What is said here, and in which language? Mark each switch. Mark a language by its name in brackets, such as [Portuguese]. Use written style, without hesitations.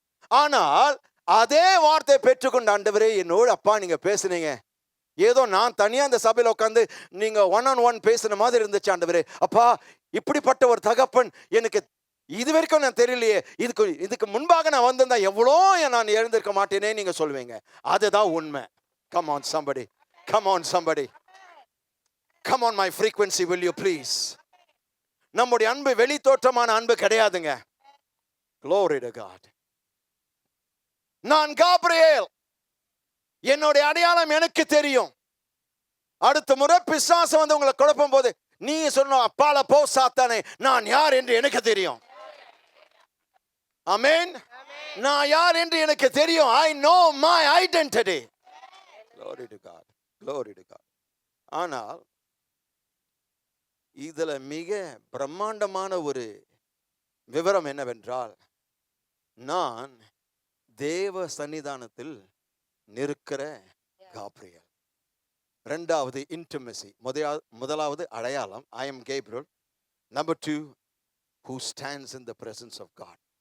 [Tamil] ஆனால் அதே வார்த்தை பெற்றுக்கொண்ட ஆண்டவரே என்னோடு அப்பா நீங்க பேசுனீங்க, ஏதோ நான் தனியா அந்த சபையில் உட்காந்து நீங்க 1-on-1 பேசுன மாதிரி இருந்துச்சு ஆண்டவரே. அப்பா இப்படிப்பட்ட ஒரு தகப்பன் எனக்கு இது வரைக்கும் நான் தெரியலையே, இதுக்கு முன்பாக நான் வந்திருந்தா எவ்வளோ நான் எழுந்திருக்க மாட்டேனே நீங்க சொல்லுவீங்க. அதுதான் உண்மை. [English] Come on somebody, come on somebody, come on my frequency will you please. [Tamil] நம்முடைய அன்பு வெளி தோற்றமான அன்பு கிடையாதுங்க. [English] Glory to God. [Tamil] நான் காப்ரியேல், என்னுடைய அடையாளம் எனக்கு தெரியும். அடுத்த முறை பிசாசு வந்து உங்களை குழப்பும் போது நீ சொன்ன அப்பால போ சாத்தானே, நான் யார் என்று எனக்கு தெரியும். ஆமென். நான் யார் என்று எனக்கு தெரியும். [English] I know my identity. Glory to God, glory to God. [Tamil] ஆனால் இதுல மிக பிரம்மாண்டமான ஒரு விவரம் என்னவென்றால், நான் தேவ சன்னிதானத்தில் நிற்கிற காப்ரியேல். இரண்டாவது இன்டிமசி, முதலாவது அடையாளம் [English] I am Gabriel. Number 2, who stands in the presence of God.